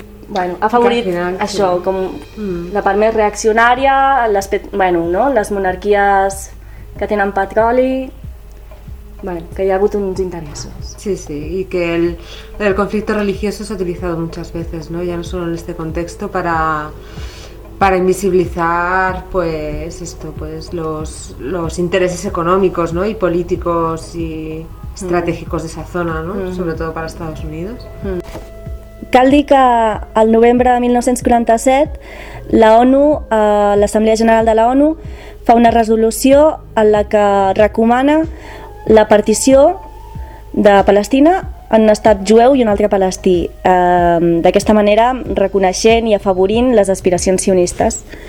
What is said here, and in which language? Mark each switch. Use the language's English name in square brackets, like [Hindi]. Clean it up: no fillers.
[Catalan] Bueno, afavorit això, com la part més reaccionària, les monarquies que tenen petroli, bueno, que hi ha hagut uns interessos. Sí, sí, i que el conflicte religiós s'ha utilitzat moltes vegades, no? [Spanish] Ja no solo en este contexto, para invisibilizar pues esto, pues los intereses económicos, ¿no? Y políticos y estratégicos de esa zona, ¿no? Uh-huh. Sobre todo para Estados Unidos. [Catalan] Cal dir que al novembre de 1947 la ONU, l'Assemblea General de la ONU, fa una resolució en la que recomana la partició de Palestina en un estat jueu i un altre palestí, d'aquesta manera reconeixent i afavorint les aspiracions sionistes.